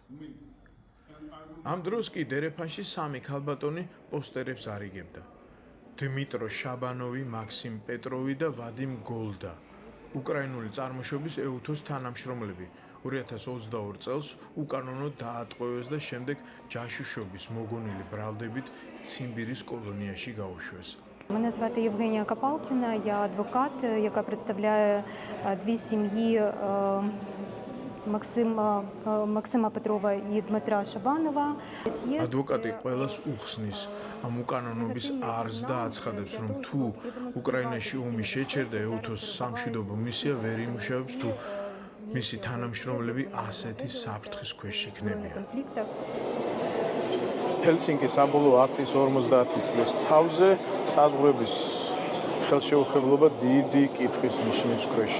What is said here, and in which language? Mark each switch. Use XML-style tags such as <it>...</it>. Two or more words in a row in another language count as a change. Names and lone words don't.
<ka>ამ დროს კი დერეფანში 3 ქალბატონი პოსტერებს არიგებდა. დმიტრო შაბანოვი, მაქსიმ პეტროვი და ვადიმ გოლდა. უკრაინული წარმოშობის ეუთოს თანამშრომლები 2022 წელს უკანონოდ დაატყვევეს და შემდეგ ჯაშუშობის მოგონილი ბრალდებით ციმბირის колонიაში გაუშვეს.</ka> <uk>Мене звати Євгенія Капалкіна, я адвокат, яка представляє дві сім'ї Максима Петрова і Дмитра Шабанова.</uk> <ka>Адвокати ყველას უხსნის ამ უკანონობის არს და აცხადებს, რომ თუ უკრაინაში ომი შეჩერდა, ეუთოს სამშვიდობო მისია ვერ იმუშავებს, თუ მისი თანამშრომლები ასეთი საფრთხის ქვეშ იქნებიან. ჰელსინკის საბოლოო აქტის 50 წლის თავზე საზღვრების ხელშეუხებლობა დიდი კითხვის ნიშნის ქვეშია.</ka>